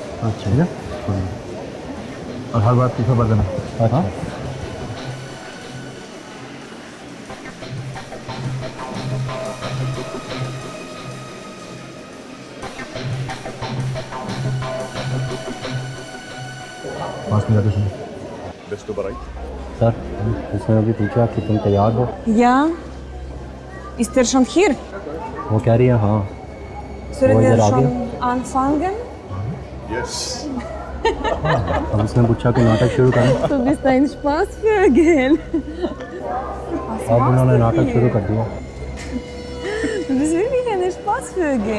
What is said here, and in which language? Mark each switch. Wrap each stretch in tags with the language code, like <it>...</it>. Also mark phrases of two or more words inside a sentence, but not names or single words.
<hi>अच्छा ठीक है, और हर बात की खबर देना। हाँ पास में जाके सुनो।</hi> <de>Bist du bereit?</de> <hi>सर उसने अभी पूछा कि तुम तैयार हो।</hi> <de>Ja. Ist er schon hier?</de> <hi>वो कह रही है हाँ।</hi> <de>Sollen</de> <hi>वो</hi> <de>wir</de> <hi>इधर आ</hi> <de>schon</de> <hi>गया।</hi> <de>anfangen?</de> <hi>Yes. अब उसने पूछा कि नाटक शुरू करें।</hi> <de>Du bist ein Spaßvögel.</de> <hi>अब उन्होंने नाटक शुरू कर दिया।</hi> <de>Du bist wirklich ein Spaßvögel.</de>